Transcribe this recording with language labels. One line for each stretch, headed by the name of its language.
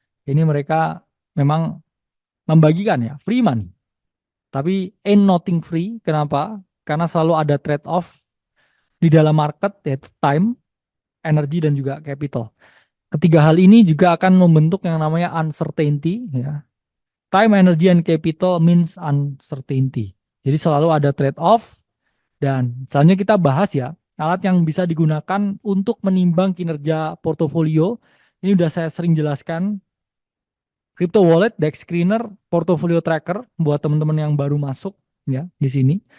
Indonesian: Ini mereka memang membagikan ya
English: free money.
Indonesian: Tapi
English: ain't nothing free.
Indonesian: Kenapa? Karena selalu ada trade-off di dalam market yaitu time, energi dan juga capital. Ketiga hal ini juga akan membentuk yang namanya uncertainty ya.
English: Time, energy, and capital means uncertainty.
Indonesian: Jadi selalu ada trade-off dan selanjutnya kita bahas ya alat yang bisa digunakan untuk menimbang kinerja portofolio. Ini udah saya sering jelaskan. Crypto wallet, DEX screener, portfolio tracker buat teman-teman yang baru masuk ya di sini.